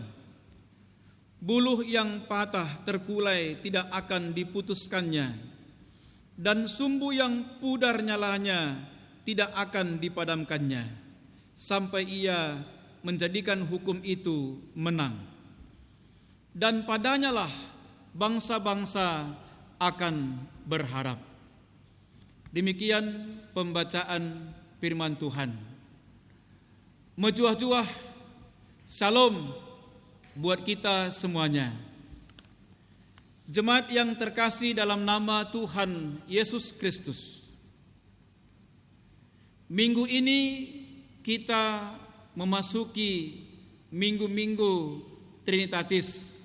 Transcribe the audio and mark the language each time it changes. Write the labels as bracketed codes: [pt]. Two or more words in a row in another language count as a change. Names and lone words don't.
[id] Buluh yang patah terkulai tidak akan diputuskannya, dan sumbu yang pudar nyalanya tidak akan dipadamkannya, sampai ia menjadikan hukum itu menang. Dan padanyalah bangsa-bangsa akan berharap. Demikian pembacaan firman Tuhan. Mejuah-juah salam buat kita semuanya. Jemaat yang terkasih dalam nama Tuhan Yesus Kristus, minggu ini kita memasuki minggu-minggu Trinitatis.